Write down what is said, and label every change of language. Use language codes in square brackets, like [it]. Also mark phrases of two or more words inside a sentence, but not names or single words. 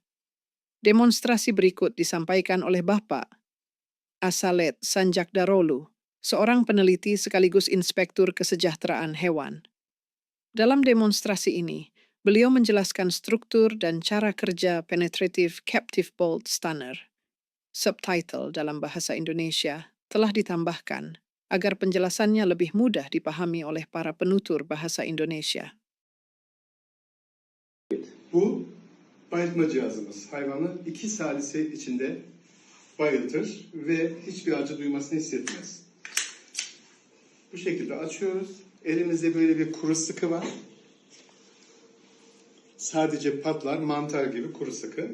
[id] Demonstrasi berikut disampaikan oleh Bapak Asalet Sanjakdarolu, seorang peneliti sekaligus inspektur kesejahteraan hewan. Dalam demonstrasi ini, beliau menjelaskan struktur dan cara kerja [en] penetrative captive bolt stunner. [id] Subtitle dalam bahasa Indonesia telah ditambahkan agar penjelasannya lebih mudah dipahami oleh para penutur bahasa Indonesia. [tr] Bu bayıltma cihazımız hayvanı 2 salise içinde bayıltır ve hiçbir acı duymasını hissetmez. Bu şekilde açıyoruz. Elimizde böyle bir kuru sıkı var. Sadece patlar, mantar gibi kuru sıkı.